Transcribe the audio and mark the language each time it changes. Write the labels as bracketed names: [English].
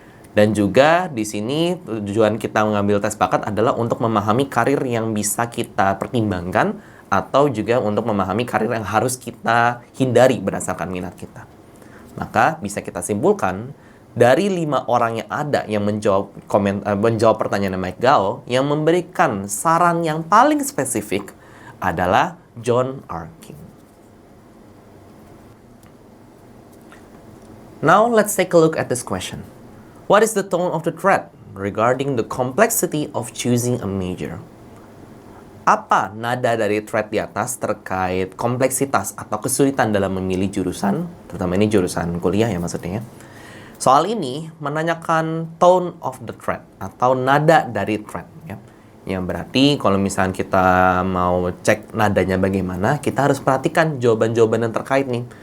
[Indonesian] Dan juga di sini tujuan kita mengambil tes bakat adalah untuk memahami karir yang bisa kita pertimbangkan atau juga untuk memahami karir yang harus kita hindari berdasarkan minat kita. Maka bisa kita simpulkan dari 5 orang yang ada yang menjawab pertanyaan Mike Gao, yang memberikan saran yang paling spesifik adalah John Arking. [English] Now let's take a look at this question. What is the tone of the thread regarding the complexity of choosing a major? [Indonesian] Apa nada dari thread di atas terkait kompleksitas atau kesulitan dalam memilih jurusan, terutama ini jurusan kuliah ya maksudnya. Soal ini menanyakan [English] tone of the thread [Indonesian] atau nada dari thread ya. Yang berarti kalau misalnya kita mau cek nadanya bagaimana, kita harus perhatikan jawaban-jawaban yang terkait nih.